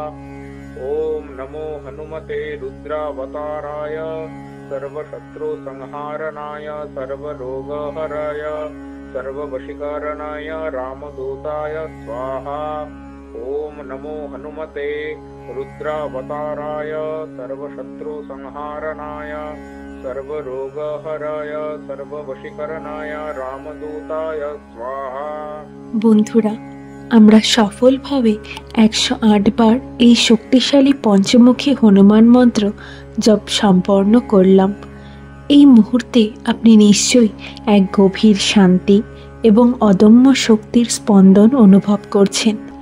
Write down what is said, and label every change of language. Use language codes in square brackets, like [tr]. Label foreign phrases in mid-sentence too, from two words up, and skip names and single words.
[sa] ओम नमो हनुमते रुद्रावताराय सर्वशत्रुसंहारणाय सर्वरोगहराय सर्ववशीकरणाय रामदूताय स्वाहा। ओम नमो हनुमते रुद्रावताराय सर्वशत्रुसंहारणाय सर्वरोगहराय सर्ववशीकरणाय रामदूताय स्वाहा। [bn] বন্ধুরা, আমরা সফলভাবে 108 বার এই শক্তিশালী পঞ্চমুখী হনুমান মন্ত্র জপ সম্পন্ন করলাম। এই মুহূর্তে আপনি নিশ্চয়ই এক গভীর শান্তি এবং অদম্য শক্তির স্পন্দন অনুভব করছেন।